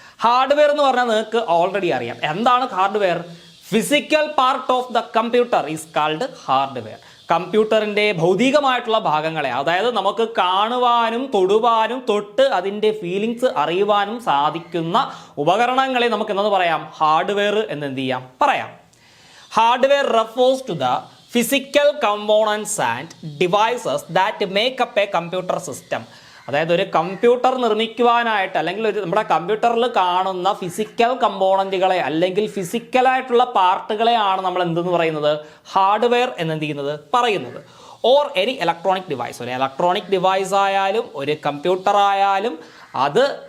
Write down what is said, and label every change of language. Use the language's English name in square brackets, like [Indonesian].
[Malayalam] Hardware എന്ന് പറഞ്ഞാൽ നിങ്ങൾക്ക് ഓൾറെഡി അറിയാം. എന്താണ് hardware? [English] Physical part of the computer is called hardware. [Malayalam] കമ്പ്യൂട്ടറിൻ്റെ ഭൗതികമായിട്ടുള്ള ഭാഗങ്ങളെ, അതായത് നമുക്ക് കാണുവാനും തൊടുവാനും തൊട്ട് അതിൻ്റെ ഫീലിങ്സ് അറിയുവാനും സാധിക്കുന്ന ഉപകരണങ്ങളെ നമുക്ക് എന്തെന്ന് പറയാം? ഹാർഡ്വെയർ എന്ന് എന്ത് ചെയ്യാം? പറയാം. [English] Hardware refers to the physical components and devices that make up a computer system. [Malayalam] അതായത് ഒരു കമ്പ്യൂട്ടർ നിർമ്മിക്കുവാനായിട്ട് അല്ലെങ്കിൽ നമ്മുടെ കമ്പ്യൂട്ടറിൽ കാണുന്ന ഫിസിക്കൽ കമ്പോണൻറ്റുകളെ അല്ലെങ്കിൽ ഫിസിക്കലായിട്ടുള്ള പാർട്ടുകളെയാണ് നമ്മൾ എന്തെന്ന് പറയുന്നത്? ഹാർഡ്വെയർ എന്ന് എന്ത് ചെയ്യുന്നത്? പറയുന്നത്. [English] Or any electronic device. [Malayalam] ഒരു ഇലക്ട്രോണിക് ഡിവൈസ് ആയാലും ഒരു കമ്പ്യൂട്ടർ ആയാലും അത്